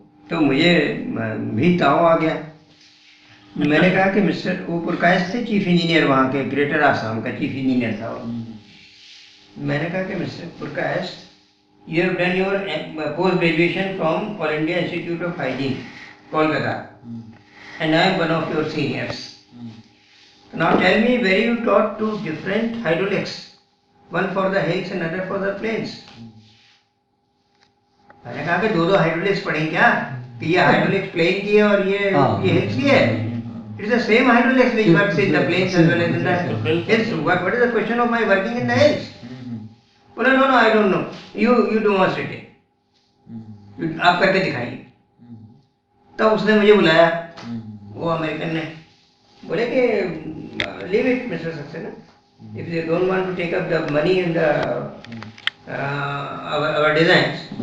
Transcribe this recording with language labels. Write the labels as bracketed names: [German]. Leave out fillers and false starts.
[Hindi] तो मुझे भी ताव आ गया। मैंने कहा कि मिस्टर वो पुरकायस थे चीफ इंजीनियर वहाँ के, ग्रेटर आसाम का चीफ इंजीनियर था वो। मैंने कहा कि mister पुरकायस, [English] you have done your post graduation from All India Institute of Hygiene, Kolkata, and I am one of your seniors. Now tell me where you taught two different hydraulics, one for the hills and other for the plains. [Hindi] मैंने कहा कि दो hydraulics पढ़े क्या, कि ये hydraulics plane की है और ये हिल्स की है? [English] It is the same hydraulics which works in the plains as well as in the hills. What is the question of my working in the hills? बोला no I don't know, you demonstrate it, [Hindi] आप करके दिखाइए। तब उसने मुझे बुलाया, वो American ने, बोले कि [English] Leave it mister Saxena, if they don't want to take up the money in the our designs.